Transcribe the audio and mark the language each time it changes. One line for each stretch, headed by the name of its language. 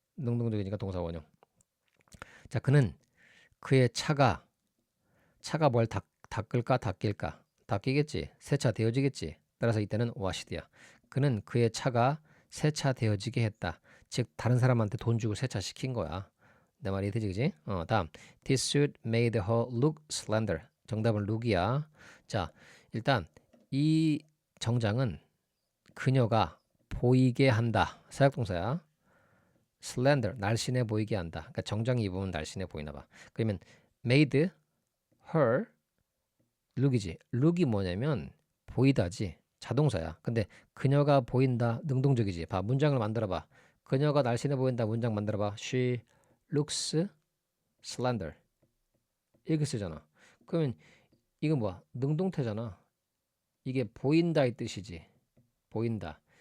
Korean: 능동적이니까 동사 원형. 자, 그는 그의 차가 뭘 닦을까 닦일까? 닦이겠지. 세차되어지겠지. 따라서 이때는 washed야. 그는 그의 차가 세차되어지게 했다. 즉 다른 사람한테 돈 주고 세차시킨 거야. 내 말이 되지, 그지? 다음
English: This suit made her look slender.
Korean: 정답은 look이야. 자, 일단 이 정장은 그녀가 보이게 한다. 사역동사야. slender, 날씬해 보이게 한다. 그러니까 정장 입으면 날씬해 보이나 봐. 그러면 made her look이지. look이 뭐냐면 보이다지. 자동사야. 근데 그녀가 보인다. 능동적이지. 봐. 문장을 만들어 봐. 그녀가 날씬해 보인다. 문장 만들어 봐.
English: She looks slender.
Korean: 이렇게 쓰잖아. 그러면 이건 뭐야? 능동태잖아. 이게 보인다의 뜻이지. 보인다.